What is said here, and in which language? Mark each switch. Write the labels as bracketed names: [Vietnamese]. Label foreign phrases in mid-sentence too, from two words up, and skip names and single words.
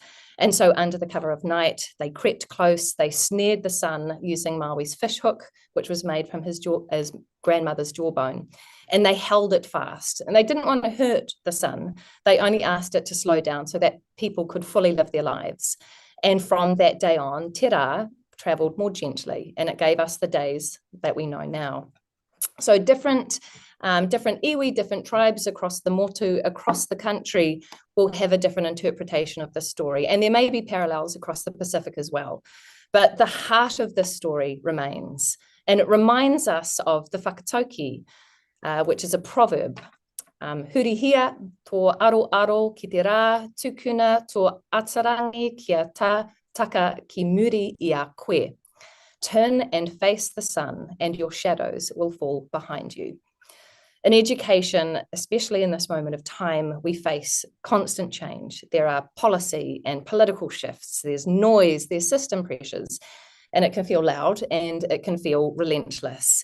[English] And so under the cover of night, they crept close, they snared the sun using Maui's fish hook, which was made from his grandmother's jawbone. And they held it fast. And they didn't want to hurt the sun. They only asked it to slow down so that people could fully live their lives. And from that day on, [Māori] te rā [English] travelled more gently, and it gave us the days that we know now. So different iwi, different tribes across the motu, across the country, will have a different interpretation of this story. And there may be parallels across the Pacific as well. But the heart of this story remains. And it reminds us of the whakatauki, which is a proverb. [Māori] Hurihia tō aro aro ki te rā, tukuna tō atarangi kia taka ki muri I a koe. [English] Turn and face the sun, and your shadows will fall behind you. In education, especially in this moment of time, we face constant change. There are policy and political shifts, there's noise, there's system pressures, and it can feel loud and it can feel relentless.